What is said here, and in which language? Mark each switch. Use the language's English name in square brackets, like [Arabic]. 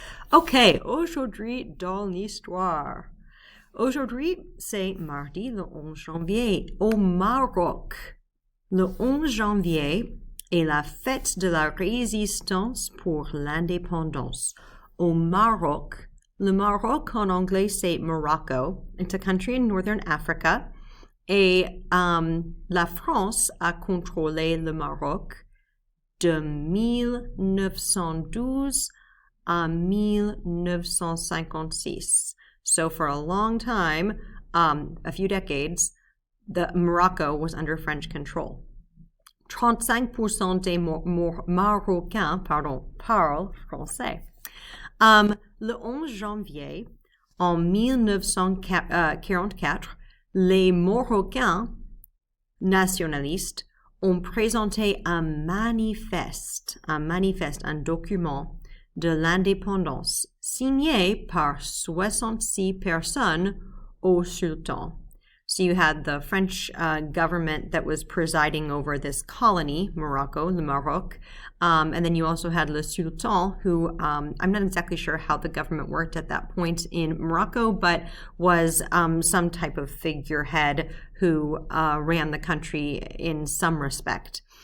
[French] Ok, aujourd'hui dans l'histoire. Aujourd'hui, c'est mardi le 11 janvier au Maroc. Le 11 janvier est la fête de la résistance pour l'indépendance. Au Maroc. Le Maroc en anglais c'est Morocco. [English] It's a country in northern Africa. [French] Et la France a contrôlé le Maroc de 1912 à 1956. [English] So for a long time, a few decades, Morocco was under French control. [French] 35% des Marocains parlent français. Le 11 janvier, en 1944, les Marocains nationalistes ont présenté un manifeste, un document de l'indépendance signé par 66 personnes au sultan. [English] So you had the French government that was presiding over this colony, Morocco, le Maroc, and then you also had le Sultan, who I'm not exactly sure how the government worked at that point in Morocco, but was some type of figurehead who ran the country in some respect.